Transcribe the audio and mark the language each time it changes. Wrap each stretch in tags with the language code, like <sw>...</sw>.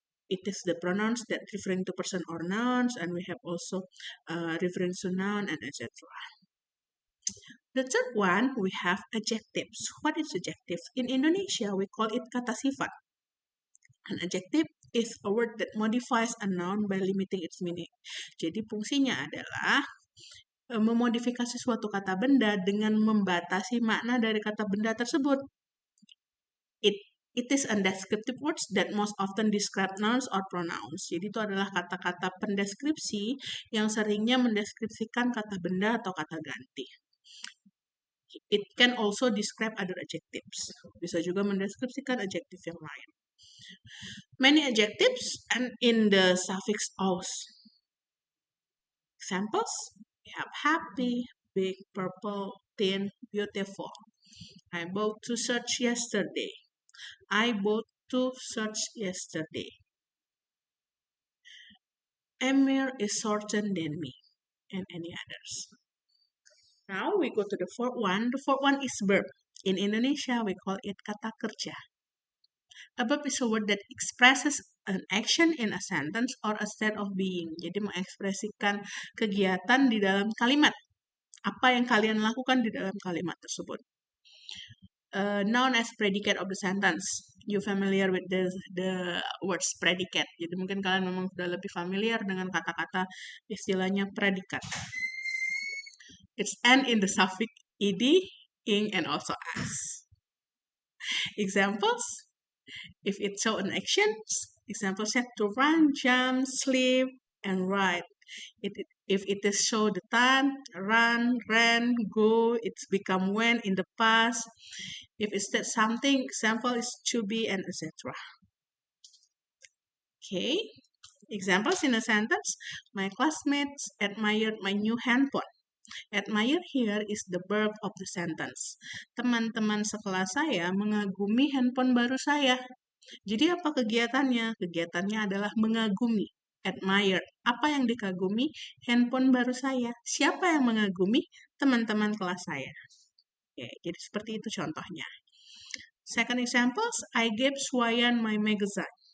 <en>It is the pronouns that referring to person or nouns, and we have also referring to noun and etc. The third one, we have adjectives. What is adjective? In Indonesia, we call it</en> <id>kata sifat.</id> <en>An adjective is a word that modifies a noun by limiting its meaning.</en> <id>Jadi fungsinya adalah memodifikasi suatu kata benda dengan membatasi makna dari kata benda tersebut.</id> <en>It is a descriptive words that most often describe nouns or pronouns.</en> <id>Jadi itu adalah kata-kata pendeskripsi yang seringnya mendeskripsikan kata benda atau kata ganti.</id> <en>It can also describe other adjectives.</en> <id>Bisa juga mendeskripsikan adjektif yang lain.</id> <en>Many adjectives and in the suffix "aus". Examples, we have happy, big, purple, thin, beautiful. I bought two shirts yesterday. I bought two shirts yesterday. Amir is shorter than me, and any others. Now we go to the fourth one. The fourth one is verb. In Indonesia, we call it</en> <id>kata kerja.</id> <en>A verb is a word that expresses an action in a sentence or a state of being.</en> <id>Jadi mengekspresikan kegiatan di dalam kalimat. Apa yang kalian lakukan di dalam kalimat tersebut.</id> <en>noun as predicate of the sentence. You familiar with the words predicate.</en> <id>Jadi mungkin kalian memang sudah lebih familiar dengan kata-kata istilahnya predikat.</id> <en>It's end in the suffix ed, ing, and also as. Examples: if it show an action, example set to run, jump, sleep, and ride. If it is show the time, run, ran, go, it's become when in the past. If it said something, example is to be, and etc. Okay, examples in a sentence: my classmates admired my new handphone. Admire here is the verb of the sentence.</en> <id>Teman-teman sekelas saya mengagumi handphone baru saya. Jadi apa kegiatannya? Kegiatannya adalah mengagumi. Admire. Apa yang dikagumi? Handphone baru saya. Siapa yang mengagumi? Teman-teman kelas saya. Oke, jadi seperti itu contohnya.</id> <en>Second examples, I gave Swayan my magazine.</en>